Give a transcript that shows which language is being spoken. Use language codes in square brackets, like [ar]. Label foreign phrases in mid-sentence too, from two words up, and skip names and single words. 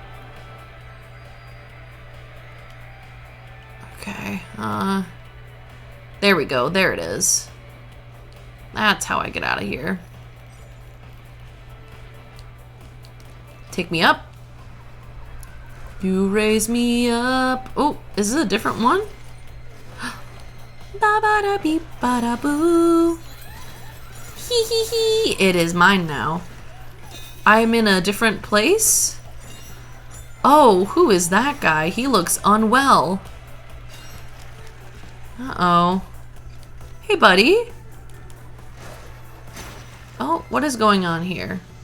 [en] Okay, there we go, there it is. That's how I get out of here. Take me up. You raise me up. Oh, is this a different one? Ba ba da beep ba da boo. Hee hee hee. It is mine now. I'm in a different place. Oh, who is that guy? He looks unwell. Uh-oh. Hey, buddy. Oh, what is going on here?